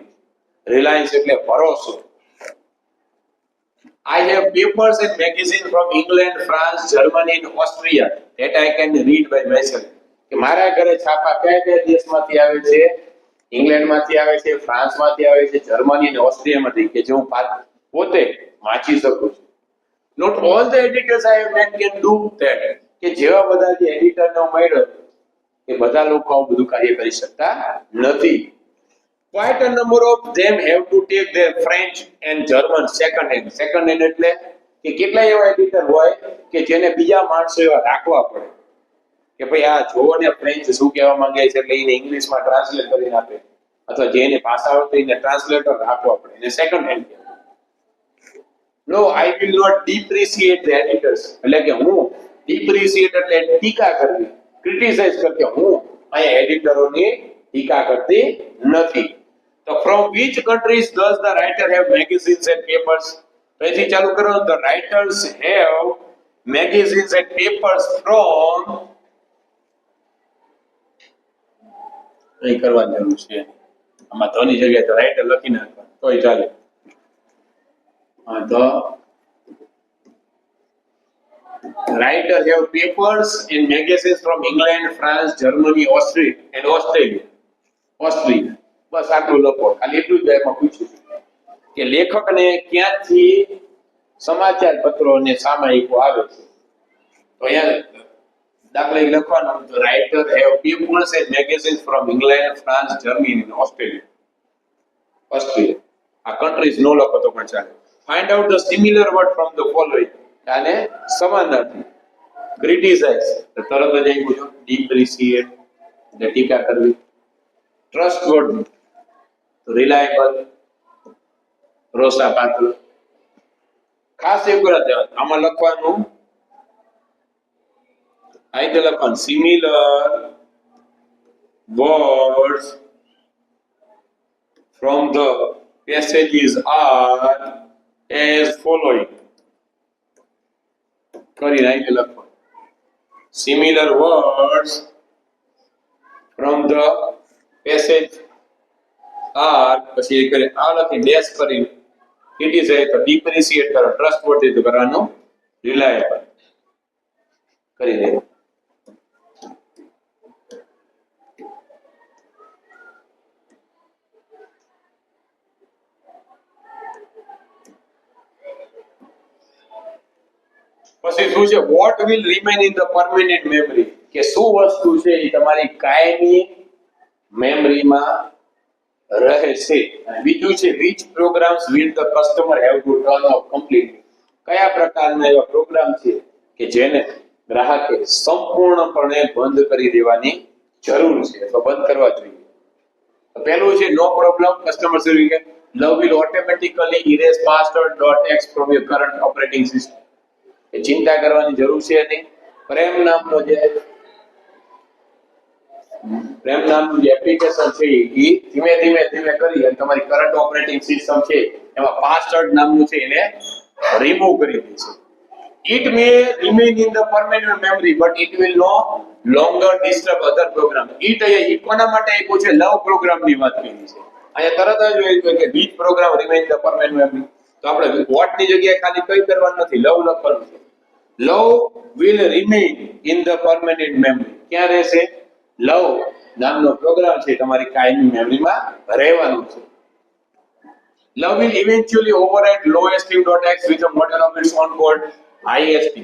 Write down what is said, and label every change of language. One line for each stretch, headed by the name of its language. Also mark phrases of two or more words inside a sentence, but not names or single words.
Gujarati: રિલાયન્સ એટલે ભરોસો.
English: I have papers and magazines from England, France, Germany and Austria that I can read by myself.
Gujarati: કે મારા ઘરે છાપા કયા કયા દેશમાંથી આવે છે? ઇંગ્લેન્ડમાંથી આવે છે, ફ્રાન્સમાંથી આવે છે, જર્મની અને ઓસ્ટ્રિયામાંથી, કે જે હું પોતે વાંચી શકું છું.
English: Not all the editors I have met can do that.
Gujarati: કે જેવા બધા જે એડિટરને હું મળ્યો એ બધા લોકો આવું બધું કાર્ય કરી શકતા નથી.
English: Quite a number of them have to take their French and German second hand. Second hand
Gujarati: એટલે કે કેટલા એવા એડિટર હોય કે જેને બીજા માણસો એવા રાખવા પડે કે ભાઈ આ જોવો ને ફ્રેન્ચ શું કહેવા માંગે છે એટલે એને ઇંગ્લિશમાં ટ્રાન્સલેટ કરીને આપે, અથવા જેને ભાષા આવડતી એને ટ્રાન્સલેટર રાખવા પડે, એને
English: second hand
Gujarati: કહેવાય.
English: No, I will not depreciate the editors.
Gujarati: એટલે કે હું depreciate એટલે ટીકા કરવી, ક્રિટિસાઇઝ કરતી, હું અહીંયા એડિટરોની ટીકા કરતી નથી.
English: So from which countries does the writer have magazines and papers?
Gujarati: પછી ચાલુ કરો.
English: The writers have magazines and papers from,
Gujarati: અહીં કરવાની જરૂર છે આમાં ધોની જગ્યાએ તો રાઇટર લખી નાખવા તોય ચાલે.
English: The writer have papers and magazines from England, France, Germany, Austria and Australia.
Gujarati: બસ આટલું લખો. ખાલી એટલું જ એમાં પૂછ્યું કે લેખકને ક્યાંથી સમાચાર પત્રો અને સામયિકો આવે છે. તો અહીંયા દાખલા લખવાનું,
English: the writer have papers and magazines from England, France, Germany and Australia.
Gujarati: આ countries નો લખો તો પણ ચાલે.
English: Find out the similar word from the following.
Gujarati: આને સમાનાર્થી. Criticize તો તરત જ આવી ગયું. Depreciate એટલે ટીકા કરવી. Trustworthy તો reliable, ભરોસાપાત્ર. ખાસ એવું કરે આમાં લખવાનું, આ રીતે લખવાનું
English: similar words from the passages are as following.
Gujarati: કરીને આ રીતે લખવાનું
English: similar words from the passage are,
Gujarati: પછી કરે આ લખી ડેશ કરી, ક્રિટિસાઇઝ તો ડિપ્રિશિએટ કરો, ટ્રસ્ટવર્ધી તો કરવાનું રિલાયેબલ કરી દે. પછી શું છે?
English: what will remain in the permanent memory.
Gujarati: કે શું વસ્તુ છે એ તમારી કાયમી મેમરીમાં રહે છે. અને બીજું છે
English: which programs will the customer have to turn off completely.
Gujarati: કયા પ્રકારના એવા પ્રોગ્રામ છે કે જેને ગ્રાહકે સંપૂર્ણપણે બંધ કરી દેવાની જરૂર છે અથવા બંધ કરવા જોઈએ. તો પહેલું છે
English: no problem customer service. Love will automatically erase password.x from your current operating system.
Gujarati: એ ચિંતા કરવાની જરૂર છે નહીં. પ્રેમ નામનું જે એપ્લિકેશન છે એ ધીમે ધીમે કરી અને તમારી
English: current operating system
Gujarati: છે એમાં પાસવર્ડ નામનું છે એને રિમૂવ કરી દે છે.
English: It may remain in the permanent memory but it will no longer disturb other program.
Gujarati: It કોના માટે આપ્યું છે?
English: love program
Gujarati: ની વાત કરી છે. અહીંયા તરત જ હોય કે
English: which program remain in the permanent memory.
Gujarati: તો આપણે what ની જગ્યાએ ખાલી કઈ કરવાનું નથી, લવ લખવાનું છે.
English: Love will remain in the permanent memory.
Gujarati: ક્યાં રહેશે? લવ નામનો પ્રોગ્રામ છે તમારી કાયમી મેમરીમાં રહેવાનું છે.
English: Love will eventually override lowesteam.x with a model of its own called IST.